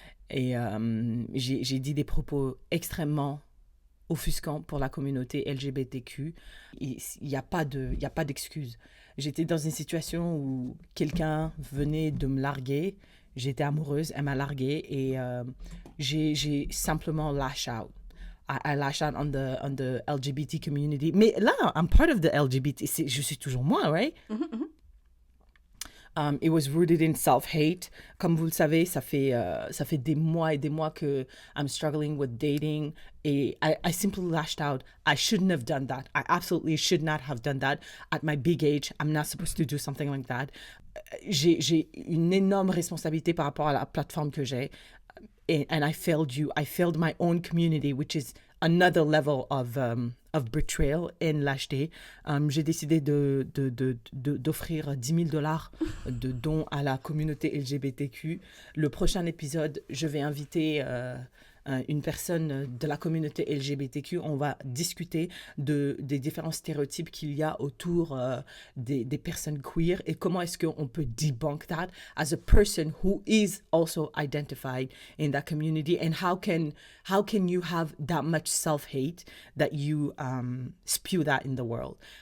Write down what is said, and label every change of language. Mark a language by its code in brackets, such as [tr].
[fr] Et j'ai dit des propos extrêmement offusquants pour la communauté LGBTQ. Il n'y a pas d'excuse. J'étais dans une situation où quelqu'un venait de me larguer. J'étais amoureuse, elle m'a larguée et j'ai simplement [en] lash out. I lash out on the LGBT community. [fr] Mais là, [en] I'm part of the LGBT. [fr] Je suis toujours moi, [en] right? It was rooted in self-hate. [fr] Comme vous le savez, ça fait des mois et des mois que [en] I'm struggling with dating. Et I simply lashed out. I shouldn't have done that. I absolutely should not have done that. At my big age, I'm not supposed to do something like that. [fr] J'ai une énorme responsabilité par rapport à la plateforme que j'ai. [en] And I failed you. I failed my own community, which is another level of betrayal and lâcheté. [fr] J'ai décidé d'offrir $10,000 de dons à la communauté LGBTQ. Le prochain épisode, je vais inviter une personne de la communauté LGBTQ. On va discuter des différents stéréotypes qu'il y a autour des personnes queer et comment est-ce qu'on peut [en] debunk that as a person who is also identified in that community, and how can you have that much self-hate that you spew that in the world.